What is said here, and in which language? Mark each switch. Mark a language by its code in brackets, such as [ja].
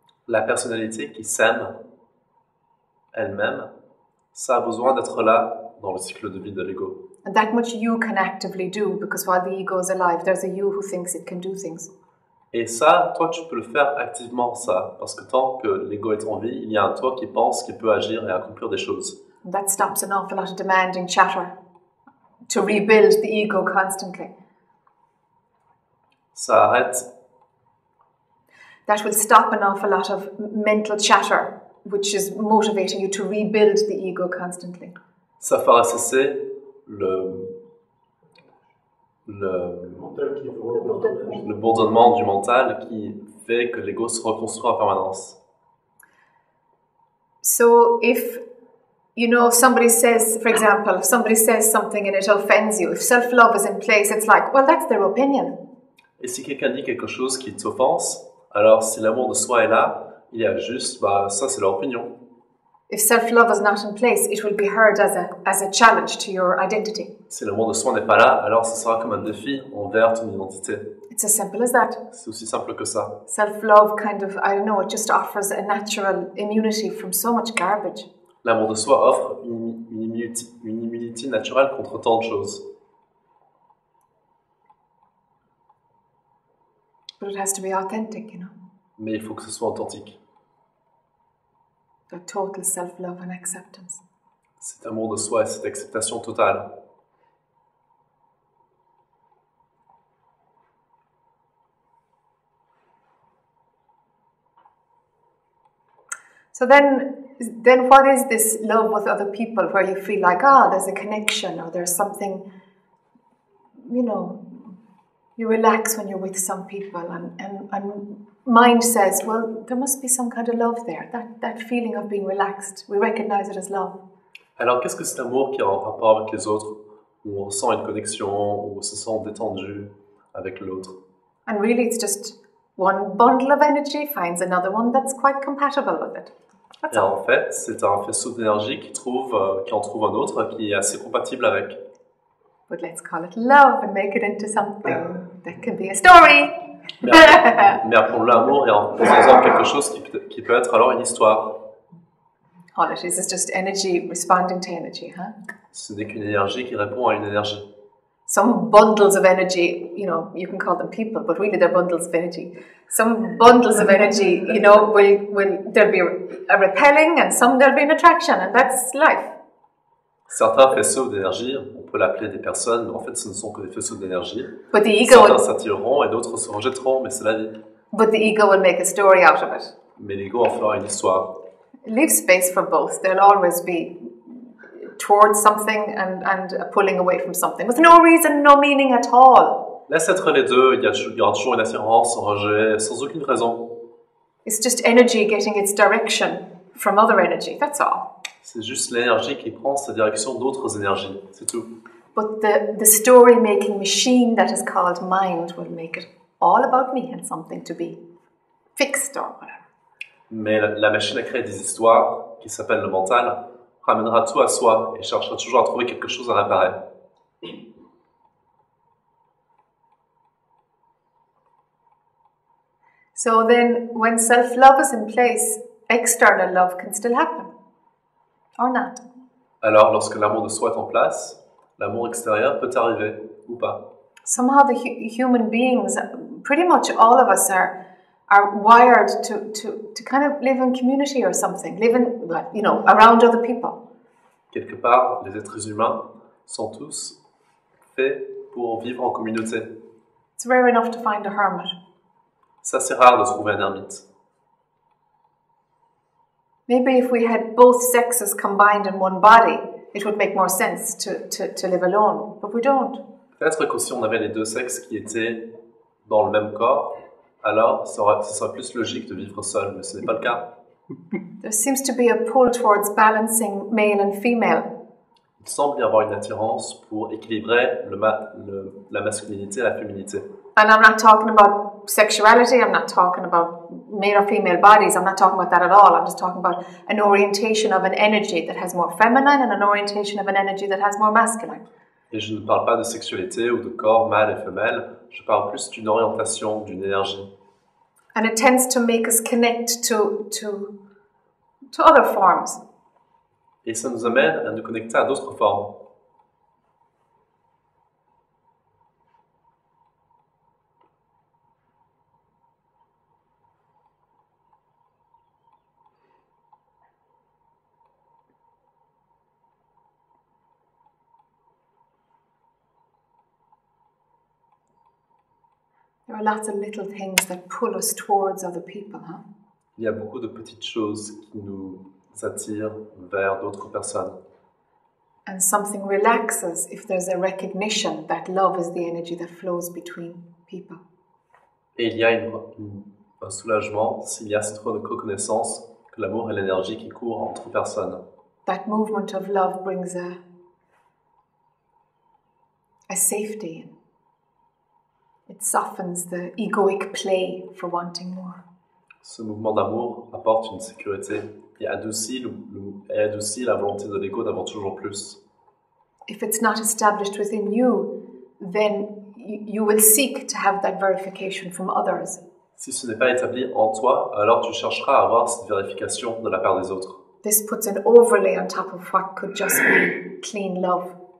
[fr] La personnalité qui s'aime elle-même, ça a besoin d'être là dans le cycle de vie de l'ego. [en] And that much you can actively do, because while the ego is alive, there's a you who thinks it can do things. [fr] Et ça, toi, tu peux le faire activement, ça, parce que tant que l'ego est en vie, il y a un toi qui pense qu'il peut agir et accomplir des choses. [en] And that stops an awful lot of demanding chatter to rebuild the ego constantly. [fr] Ça arrête. [en] That will stop an awful lot of mental chatter, which is motivating you to rebuild the ego constantly. [fr] Ça fera cesser le bourdonnement du mental qui fait que l'ego se reconstruit en permanence. [en] So if you know, if somebody says, for example, if somebody says something and it offends you, if self-love is in place, it's like, well, that's their opinion. [fr] Et si quelqu'un dit quelque chose qui t'offense, alors si l'amour de soi est là, il y a juste, ça c'est leur opinion. [en] If self-love is not in place, it will be heard as a challenge to your identity. [fr] Si l'amour de soi n'est pas là, alors ce sera comme un défi envers ton identité. [en] It's as simple as that. [fr] C'est aussi simple que ça. [en] Self-love kind of, I don't know, it just offers a natural immunity from so much garbage. [fr] L'amour de soi offre une immunité naturelle contre tant de choses. [en] But it has to be authentic, you know. [fr] Mais il faut que ce soit authentique. [en] The total self-love and acceptance. [fr] Cet amour de soi et cette acceptation totale. [en] So then what is this love with other people where you feel like, there's a connection or there's something, you know, you relax when you're with some people and mind says, well, there must be some kind of love there, that feeling of being relaxed. We recognize it as love. [fr] Alors qu'est-ce que cet amour qui est en rapport avec les autres, où on ressent une connexion, où on se sent détendu avec l'autre? [en] And really it's just one bundle of energy finds another one that's quite compatible with it. That's [fr] Et [en] all. [fr] en fait, c'est un faisceau d'énergie qui en trouve un autre qui est assez compatible avec. [en] But let's call it love and make it into something that can be a story. [fr] Mais appelons l'amour et en faisant quelque chose qui peut être alors une histoire. [en] All it is just energy responding to energy, huh? [fr] Ce n'est qu'une énergie qui répond à une énergie. [en] Some bundles of energy, you know, you can call them people, but really they're bundles of energy. Some bundles of energy, you know, there'll be a repelling and some there'll be an attraction, and that's life. [fr] Certains faisceaux d'énergie, on peut l'appeler des personnes, mais en fait ce ne sont que des faisceaux d'énergie. [en] But the ego [fr] Certains s'attireront et d'autres se rejetteront, mais c'est la vie. [en] But the ego will make a story out of it. [fr] Mais l'ego en fera une histoire. [en] Leave space for both. There'll always be towards something and a pulling away from something with no reason, no meaning at all. [fr] Laisse être les deux, il y aura toujours une attirance, un rejet, sans aucune raison. [en] It's just energy getting its direction from other energy, that's all. [fr] C'est juste l'énergie qui prend sa direction d'autres énergies, c'est tout. [en] But the story-making machine that is called mind will make it all about me and something to be fixed or whatever. [fr] Mais la machine à créer des histoires, qui s'appelle le mental, ramènera tout à soi et cherchera toujours à trouver quelque chose à réparer. [en] So then, when self-love is in place, external love can still happen, or not. [fr] Alors, lorsque l'amour de soi est en place, l'amour extérieur peut arriver, ou pas. [en] Somehow the human beings, pretty much all of us are wired to kind of live in community or something, live in, you know, around other people. [fr] Quelque part, les êtres humains sont tous faits pour vivre en communauté. [en] It's rare enough to find a hermit. [fr] Ça, c'est rare de trouver un ermite. [en] Maybe if we had both sexes combined in one body, it would make more sense to live alone, but we don't. [fr] Peut-être que si on avait les deux sexes qui étaient dans le même corps, alors ce serait plus logique de vivre seul, mais ce n'est pas le cas. [en] There seems to be a pull towards balancing male and female. [fr] Il semble y avoir une attirance pour équilibrer la masculinité et la féminité. [en] And I'm not talking about sexuality, I'm not talking about male or female bodies, I'm not talking about that at all. I'm just talking about an orientation of an energy that has more feminine and an orientation of an energy that has more masculine. [fr] Et je ne parle pas de sexualité ou de corps mâle et femelle, je parle plus d'une orientation, d'une énergie. [en] And it tends to make us connect to other forms. [fr] Et ça nous amène à nous connecter à d'autres formes. [en] There are lots of little things that pull us towards other people, huh? [fr] Il y a beaucoup de petites choses qui nous attirent vers d'autres personnes. [en] And something relaxes if there's a recognition that love is the energy that flows between people. [fr] Et il y a un soulagement s'il y a cette reconnaissance que l'amour est l'énergie qui court entre personnes. [en] that movement of love brings a safety. It softens the egoic play for wanting more. [fr] Ce mouvement d'amour apporte une sécurité et adoucit la volonté de l'ego d'avoir toujours plus. [en] If it's not established within you, then you will seek to have that verification from others. [fr] Si ce n'est pas établi en toi, alors tu chercheras à avoir cette vérification de la part des autres. [en] This puts an overlay on top of what could just be clean love.